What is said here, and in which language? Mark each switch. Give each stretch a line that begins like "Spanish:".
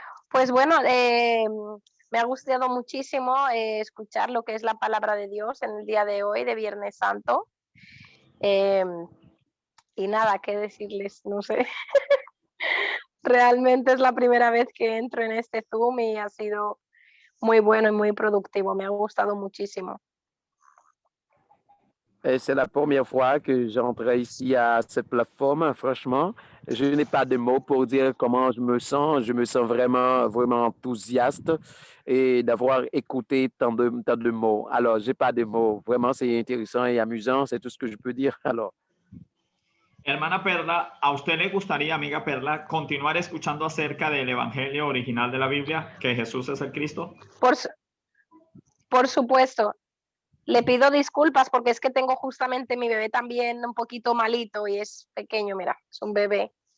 Spanish: Pues bueno, me ha gustado muchísimo escuchar lo que es la palabra de Dios en el día de hoy, de Viernes Santo. Y nada, qué decirles, no sé. Realmente es la primera vez que entro en este Zoom y ha sido muy bueno y muy productivo. Me ha gustado muchísimo.
French: C'est la première fois que j'entre ici à cette plateforme. Franchement, je n'ai pas de mots pour dire comment je me sens. Je me sens vraiment, vraiment enthousiaste et d'avoir écouté tant de mots. Alors, j'ai pas de mots. Vraiment, c'est intéressant et amusant. C'est tout ce que je peux dire. Alors.
Spanish: Hermana Perla, ¿a usted le gustaría, amiga Perla, continuar escuchando acerca del Evangelio original de la Biblia, que Jesús es el Cristo? Por supuesto. Le pido disculpas porque es que tengo justamente mi bebé también un poquito malito y es pequeño, mira, es un bebé.